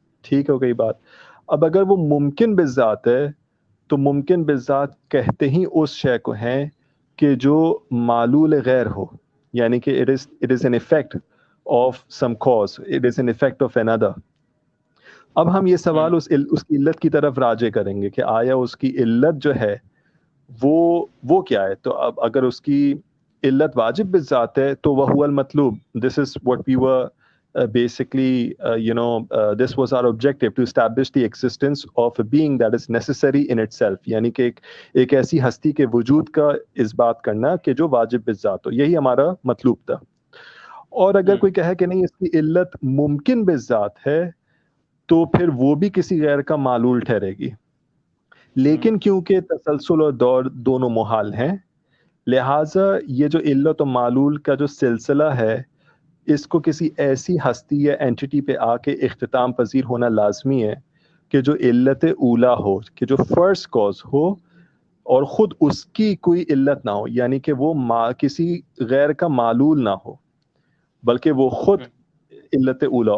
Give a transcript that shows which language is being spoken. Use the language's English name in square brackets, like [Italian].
[Urdu] ٹھیک ہو گئی بات؟ اب اگر وہ ممکن بذات ہے تو ممکن بذات کہتے ہی اس شے کو ہیں کہ جو معلول غیر ہو، یعنی کہ [English] it is an effect of some cause, it is an effect of another. [Urdu] اب ہم یہ سوال اس کی علت کی طرف راجع کریں گے کہ آیا اس کی علت جو ہے وہ کیا ہے. تو اب اگر اس کی علت واجب بذات ہے تو وہ المطلوب. [English] This is what we were basically this was our objective, to establish the existence of a being that is necessary in itself. [Urdu] یعنی کہ ایک ایسی ہستی کے وجود کا اس بات کرنا کہ جو واجب بذات ہو، یہی ہمارا مطلوب تھا. اور اگر کوئی کہے کہ نہیں اس کی علت ممکن بذات ہے تو پھر وہ بھی کسی غیر کا معلول ٹھہرے گی. لیکن کیونکہ تسلسل اور دور دونوں محال ہیں، لہٰذا یہ جو علت و معلول کا جو سلسلہ ہے اس کو کسی ایسی ہستی یا اینٹیٹی پہ آ کے اختتام پذیر ہونا لازمی ہے کہ جو علت اولا ہو، کہ جو فرسٹ کاز ہو اور خود اس کی کوئی علت نہ ہو، یعنی کہ وہ کسی غیر کا معلول نہ ہو بلکہ وہ خود علت اولا.